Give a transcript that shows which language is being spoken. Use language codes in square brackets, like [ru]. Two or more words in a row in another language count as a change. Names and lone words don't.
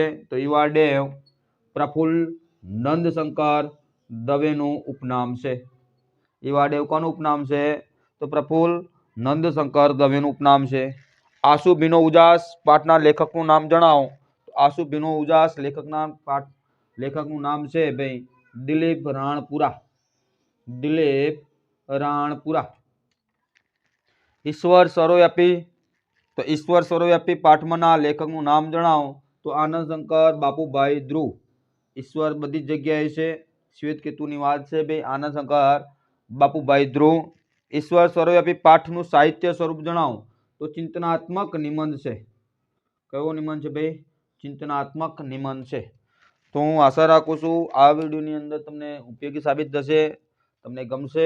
[gu] તો ઇવાડેવ પ્રફુલ્લ નંદશંકર દવેનુ ઉપનામ છે। ઇવાડેવ કોનુ ઉપનામ છે? તો પ્રફુલ્લ નંદશંકર દવેનુ ઉપનામ છે। આંસૂ ભીનો ઉજાસ પાઠના લેખકનું નામ જણાવો। તો આંસૂ ભીનો ઉજાસ લેખકનું નામ છે ભાઈ દિલીપ રાણપુરા। દિલીપ રાણપુરા। ઈશ્વર સર્વવ્યાપી। તો ઈશ્વર સર્વવ્યાપી પાઠમાંના લેખકનું નામ જણાવો। તો આનંદ શંકર બાપૂભાઈ ધ્રુવ। ઈશ્વર બધી જગ્યાએ છે, શ્વેત કેતુની વાત છે ભાઈ આનંદ શંકર બાપૂભાઈ ધ્રુવ। ઈશ્વર સર્વવ્યાપી પાઠનું સાહિત્ય સ્વરૂપ જણાવો। તો ચિંતનાત્મક નિબંધ હૈ। કયો નિબંધ હૈ ભાઈ? ચિંતનાત્મક નિબંધ હૈ। તો હું આશા રાખું છું આ વિડિયોની અંદર તમને ઉપયોગી સાબિત થશે, તમને ગમશે।